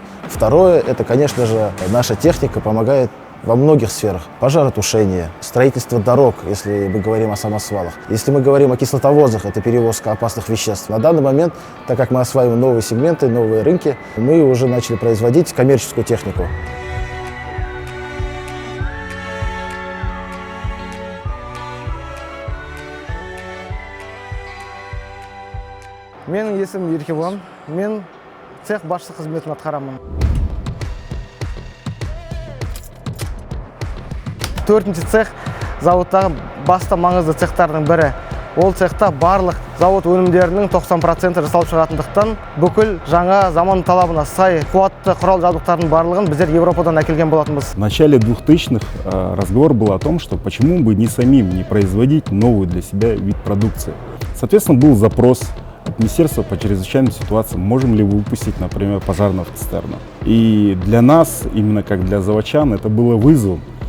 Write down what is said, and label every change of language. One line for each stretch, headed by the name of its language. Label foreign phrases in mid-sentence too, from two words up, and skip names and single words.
Russian: Второе, это, конечно же, наша техника помогает во многих сферах. Пожаротушение, строительство дорог, если мы говорим о самосвалах. Если мы говорим о кислотовозах, это перевозка опасных веществ. На данный момент, так как мы осваиваем новые сегменты, новые рынки, мы уже начали производить коммерческую технику.
Kazakh: Менің есімім Еркебұлан, мен цех басшысы қызметін атқарамын. 4-ші цех зауыттағы басты маңызды цехтардың бірі. Ол цехта барлық зауыт өнімдерінің 90% жасалып шығатындықтан бүкіл жаңа заман талабына сай қуатты құрал жабдықтардың барлығын біздер Европадан әкелген болатынбыз.
Russian: В начале 2000-х разговор был о том, что почему бы не самим не производить новый для себя вид продукции. Соответственно, был запрос от Министерства по чрезвычайным ситуациям, можем ли выпустить, например, пожарную автоцистерну. И для нас, именно как для заводчан, это было вызовом.